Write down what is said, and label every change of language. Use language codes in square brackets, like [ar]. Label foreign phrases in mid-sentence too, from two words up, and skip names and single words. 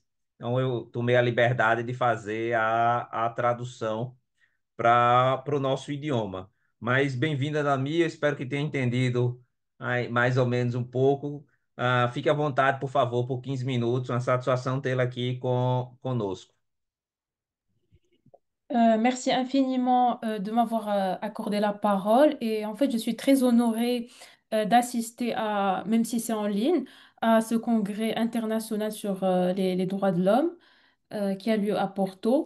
[pt] Então, eu tomei a liberdade de fazer a tradução para o nosso idioma. Mas bem-vinda, Dami, eu espero que tenha entendido aí, mais ou menos um pouco. Fique à vontade, por favor, por 15 minutos. Uma satisfação tê-la aqui conosco. [fr] Merci infiniment de m'avoir accordé la parole et en fait je suis très honorée d'assister à, même si c'est en ligne, à ce congrès international sur les droits de l'homme qui a lieu à Porto.